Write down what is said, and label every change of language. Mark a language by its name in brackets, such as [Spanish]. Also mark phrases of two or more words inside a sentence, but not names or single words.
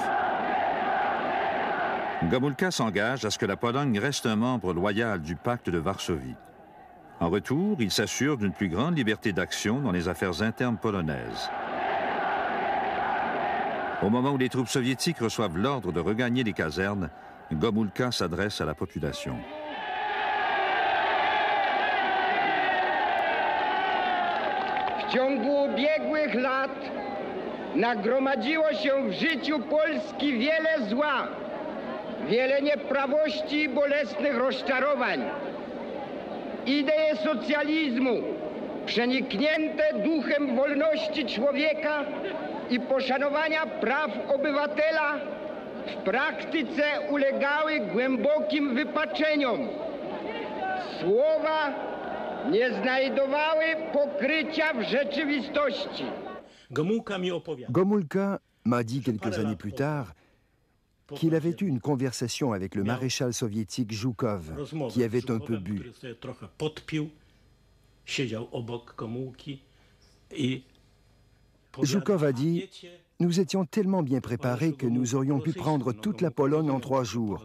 [French] Gomulka s'engage à ce que la Pologne reste un membre loyal du pacte de Varsovie. En retour, il s'assure d'une plus grande liberté d'action dans les affaires internes polonaises. Au moment où les troupes soviétiques reçoivent l'ordre de regagner les casernes, Gomulka s'adresse à la population. [Polish] W ciągu ubiegłych lat nagromadziło się w życiu Polski wiele zła, wiele nieprawości i bolesnych rozczarowań. Idee socjalizmu, przeniknięte duchem wolności człowieka i poszanowania praw obywatela, w praktyce ulegały głębokim wypaczeniom. Słowa nie znajdowały pokrycia w rzeczywistości. [French] Gomulka m'a dit quelques années plus tard qu'il avait eu une conversation avec le maréchal soviétique Zhukov, qui avait un peu bu. Zhukov a dit « Nous étions tellement bien préparés que nous aurions pu prendre toute la Pologne en 3 jours.